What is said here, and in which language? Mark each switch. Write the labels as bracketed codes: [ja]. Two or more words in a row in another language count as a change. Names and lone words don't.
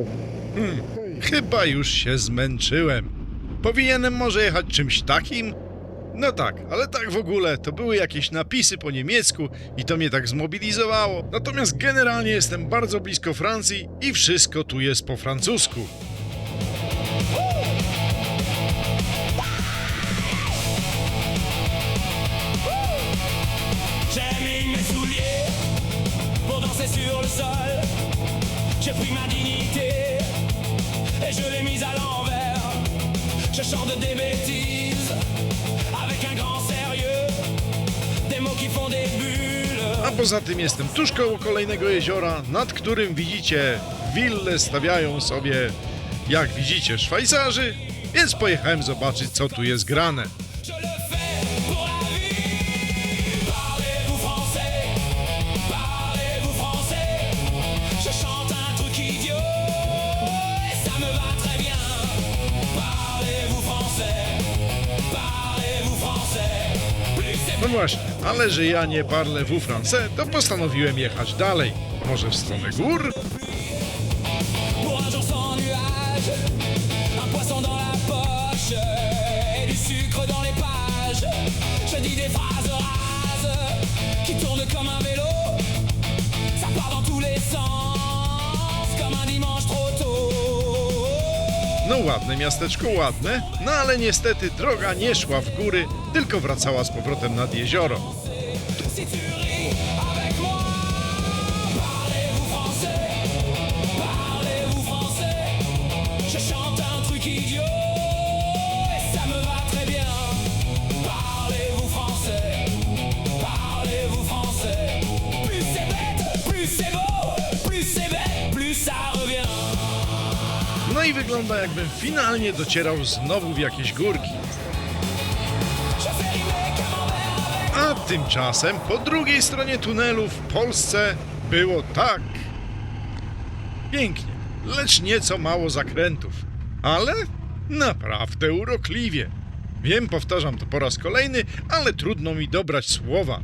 [pl] Chyba już się zmęczyłem. Powinienem może jechać czymś takim? No tak, ale tak w ogóle, to były jakieś napisy po niemiecku i to mnie tak zmobilizowało. Natomiast generalnie jestem bardzo blisko Francji i wszystko tu jest po francusku. [fr] J'ai mis mes souliers pour danser sur le sol. J'ai pris ma dignité et je l'ai mise à l'envers. Je chante des bêtises avec un grand sérieux, des mots qui font des bulles. [pl] A poza tym jestem tuż koło kolejnego jeziora, nad którym widzicie wille stawiają sobie, jak widzicie, Szwajcarzy, więc pojechałem zobaczyć, co tu jest grane. [fr] Je le fais pour la vie. Parlez-vous français? Parlez-vous français? Je chante un truc idiot et ça me va très bien. Parlez-vous français? Parlez-vous français? Plus c'est [pl] No właśnie, ale że ja nie [fr] parlez-vous français, [pl] to postanowiłem jechać dalej. Może w stronę gór? [fr] pour un jour sans nuage, un poisson dans la poche et du sucre dans les pages. Je dis des phrases rases qui tournent comme un vélo. Ça part dans tous les sens comme un dimanche trop tôt. [pl] No ładne miasteczko, ładne, no ale niestety droga nie szła w góry, tylko wracała z powrotem nad jezioro. [fr] Si tu ris avec moi, parlez-vous français? Parlez-vous français? Je chante un truc idiot et ça me va très bien. Parlez-vous français? Parlez-vous français? Plus c'est bête, plus c'est beau, plus c'est bête, plus ça revient. [pl] No i wygląda, jakbym finalnie docierał znowu w jakieś górki. [fr] Je fais rimer camembert avec. [pl] A tymczasem po drugiej stronie tunelu w Polsce było tak. Pięknie, lecz nieco mało zakrętów, ale naprawdę urokliwie. Wiem, powtarzam to po raz kolejny, ale trudno mi dobrać słowa.